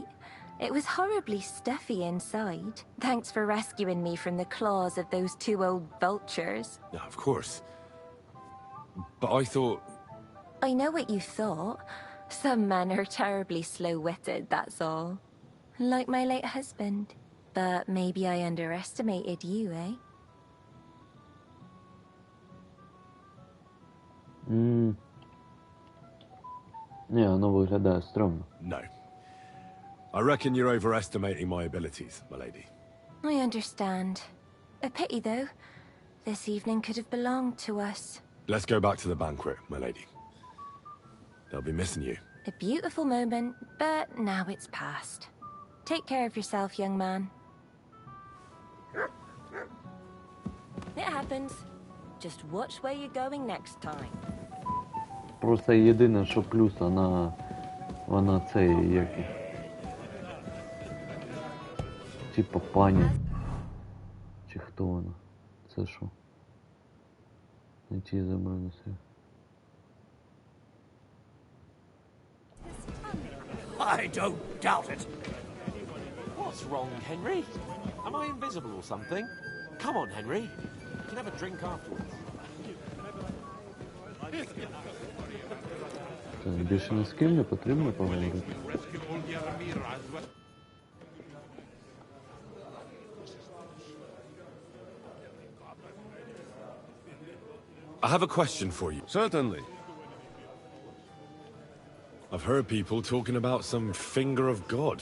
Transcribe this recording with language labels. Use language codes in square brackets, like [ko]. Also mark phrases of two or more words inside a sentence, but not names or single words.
[en] It was horribly stuffy inside. Thanks for rescuing me from the claws of those two old vultures. Yeah, of course. But I thought... I know what you thought. Some men are terribly slow-witted, that's all. Like my late husband. But maybe I underestimated you, eh? [ru] Не, оно выглядает стрёмно. [en] No. I reckon you're overestimating my abilities, my lady. I understand. A pity, though. This evening could have belonged to us. Let's go back to the banquet, my lady. They'll be missing you. A beautiful moment, but now it's past. Take care of yourself, young man. It happens. Just watch where you're going next time. [uk] Просто єдине, що плюс, вона цей, як... Типа пані. Чи хто вона? Це що? Найти забрати все. [en] I don't doubt it. What's wrong, Henry? Am I invisible or something? Come on, Henry. We can have a drink afterwards. [uk] Це більше ні з ким не потрібно поговорити. [en] I have a question for you. Certainly. I've heard people talking about some finger of God.